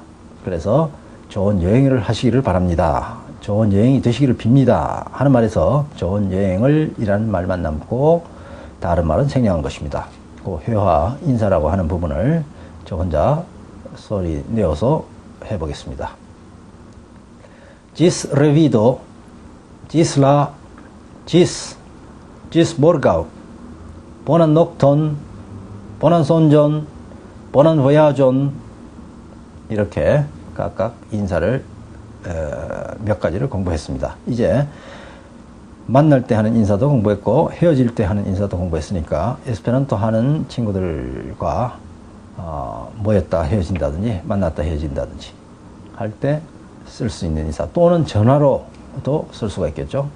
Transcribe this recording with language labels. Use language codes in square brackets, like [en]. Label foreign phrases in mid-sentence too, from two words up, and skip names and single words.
[ko] 그래서 좋은 여행을 하시기를 바랍니다. 좋은 여행이 되시기를 빕니다 하는 말에서 좋은 여행을 이라는 말만 남고 다른 말은 생략한 것입니다. 그 회화 인사라고 하는 부분을 저 혼자 소리 내어서 해보겠습니다. [eo] Gis revido, gis la, gis morgau, bonan nocton, bonan sonjon, bonan voyageon [ko] 이렇게 각각 인사를 몇 가지를 공부했습니다. 이제 만날 때 하는 인사도 공부했고 헤어질 때 하는 인사도 공부했으니까 에스페란토 하는 친구들과 모였다 헤어진다든지 만났다 헤어진다든지 할 때 쓸 수 있는 인사 또는 전화로도 쓸 수가 있겠죠.